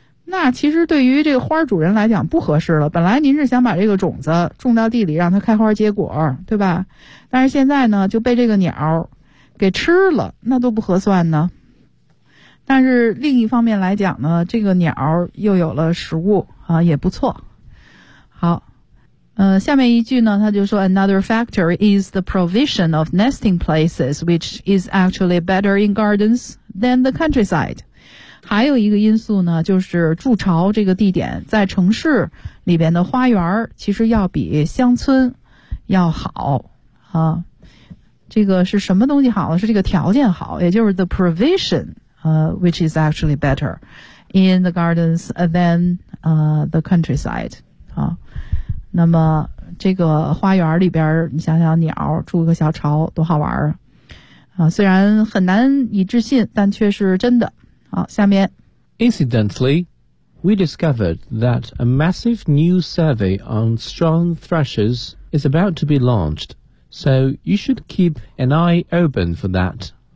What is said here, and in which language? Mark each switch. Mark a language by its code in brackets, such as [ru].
[zh] 那其实对于这个花主人来讲不合适了，本来您是想把这个种子种到地里让它开花结果，对吧？但是现在呢就被这个鸟给吃了，那都不合算呢。但是另一方面来讲呢，这个鸟又有了食物啊，也不错。好，下面一句呢，他就说 [en] ，Another factor is the provision of nesting places, which is actually better in gardens than the countryside。 [zh] 还有一个因素呢，就是筑巢这个地点在城市里边的花园，其实要比乡村要好啊。这个是什么东西好呢？是这个条件好，也就是 the provision。 [en] Which is actually better in the gardens than the countryside. [zh] 那么这个花园里边你想想鸟住个小巢多好玩啊。虽然很难以置信但却是真的。下面。 [en] Incidentally, we discovered that a massive new survey on strong thrushes is about to be launched, so you should keep an eye open for that.